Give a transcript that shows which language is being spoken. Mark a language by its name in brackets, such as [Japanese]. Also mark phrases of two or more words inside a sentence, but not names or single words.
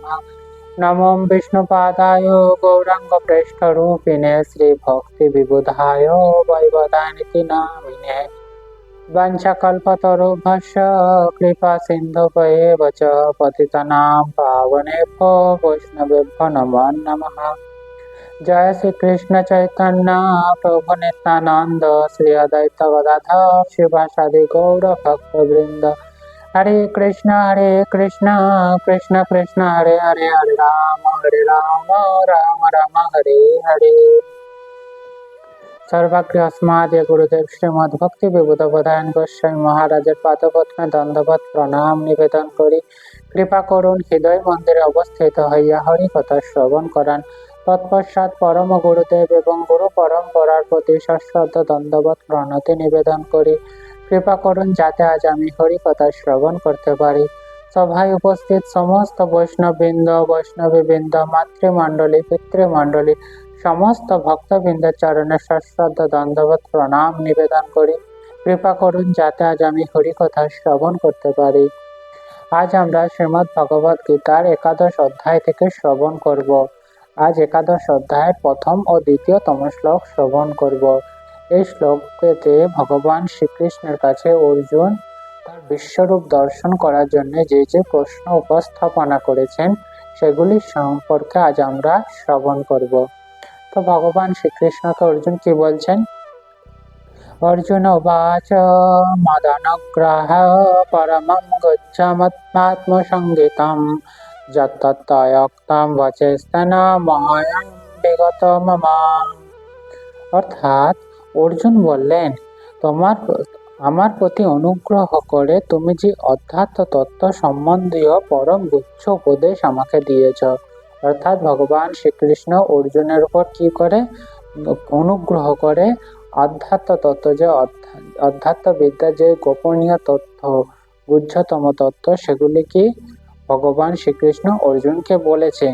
[Sanskrit] नमो विष्णुपादाय गौराङ्गप्रेष्ठरूपिणे श्रीभक्तिविबुधाय वैवदानिति नामिने वंशकल्पतरुभ्यश्च कृपासिन्धुभ्येव च पतितानां पावनेभ्यो वैष्णवेभ्यो नमो नमः। जय श्री कृष्ण चैतन्य प्रभु नित्यानंद श्री अद्वैत गदाधर शिवासादि गौर भक्त वृंद हरे कृष्ण कृष्ण कृष्ण हरे हरे हरे राम राम राम हरे हरे। [Bangla] সর্বজ্ঞ অস্মাদ্য গুরুদেব শ্রীমদ্ ভক্তি বিবুধ বধায়ন গোস্বামী মহারাজের পাদপদ্মে দণ্ডবৎ প্রণাম নিবেদন করি কৃপা করুন হৃদয় মন্দিরে অবস্থিত হইয়া হরি কথা শ্রবণ করান। তৎপশ্চাৎ পরম গুরুদেব এবং গুরু পরম্পরার প্রতি সশ্রদ্ধ দণ্ডবৎ প্রণতি নিবেদন করি কৃপা করুন যাতে আজ আমি হরি কথা শ্রবণ করতে পারি। সভায় উপস্থিত সমস্ত বৈষ্ণববৃন্দ বৈষ্ণবীবৃন্দ মাতৃমণ্ডলী পিতৃমণ্ডলী সমস্ত ভক্তবৃন্দের চরণে সশ্রদ্ধ দণ্ডবৎ প্রণাম নিবেদন করি কৃপা করুন যাতে আজ আমি হরি কথা শ্রবণ করতে পারি। आज আমরা শ্রীমদ্ ভগবত গীতার একাদশ অধ্যায় থেকে শ্রবণ করব। আজ একাদশ অধ্যায়ের প্রথম ও দ্বিতীয়তম শ্লোক শ্রবণ করব। এই শ্লোকটিতে ভগবান শ্রীকৃষ্ণের কাছে অর্জুন তার বিশ্বরূপ দর্শন করার জন্য যে যে প্রশ্ন উপস্থাপনা করেছেন সেগুলি সম্পর্কে আজ আমরা শ্রবণ করব। তো ভগবান শ্রীকৃষ্ণকে অর্জুন কি বলছেন? [Sanskrit] अर्जुन उवाच मदनुग्रह परमं गच्छामत्मात्मसंगितं यत्तत्तयोक्तं वचस्तेन मह्यं विगत मम। [Bangla] অর্থাৎ অর্জুন বললেন, তোমার আমার প্রতি অনুগ্রহ করে তুমি যে অধ্যাত্ম তত্ত্ব সম্বন্ধীয় পরম গুচ্ছ উপদেশ আমাকে দিয়েছ। অর্থাৎ ভগবান শ্রীকৃষ্ণ অর্জুনের উপর কি করে অনুগ্রহ করে আধ্যাত্ম তত্ত্ব, যে অধ্যাত্ম বিদ্যার যে গোপনীয় তথ্য গুহ্যতম তত্ত্ব সেগুলি কি ভগবান শ্রীকৃষ্ণ অর্জুনকে বলেছেন।